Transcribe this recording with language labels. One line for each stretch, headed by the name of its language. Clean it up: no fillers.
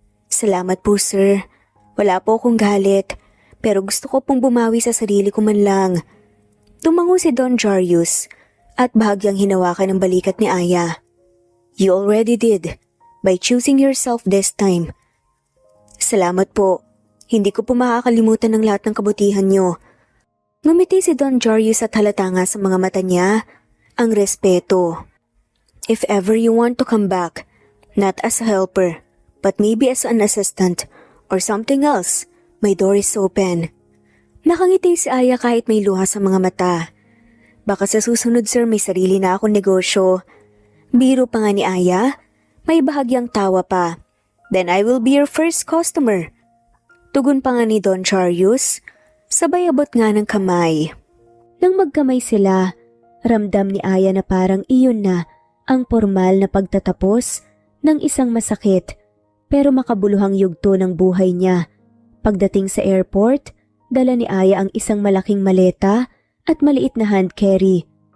Filipino: Salamat po, sir. Wala po akong galit, pero gusto ko pong bumawi sa sarili ko man lang. Tumango si Don Jarius at bahagyang hinawakan ng balikat ni Aya.
English: You already did, by choosing yourself this time.
Filipino: Salamat po. Hindi ko po makakalimutan ng lahat ng kabutihan niyo. Ngumiti si Don Jarius at halata nga sa mga mata niya ang respeto.
English: If ever you want to come back, not as a helper, but maybe as an assistant or something else, my door is open.
Filipino: Nakangiti si Aya kahit may luha sa mga mata. Baka sa susunod sir may sarili na akong negosyo. Biro pa nga ni Aya, may bahagyang tawa pa.
English: Then I will be your first customer.
Filipino: Tugon pa nga ni Don Jarius, sabay abot nga ng kamay. Nang magkamay sila, ramdam ni Aya na parang iyon na ang formal na pagtatapos ng isang masakit pero makabuluhang yugto ng buhay niya. Pagdating sa airport, dala ni Aya ang isang malaking maleta at maliit na hand carry.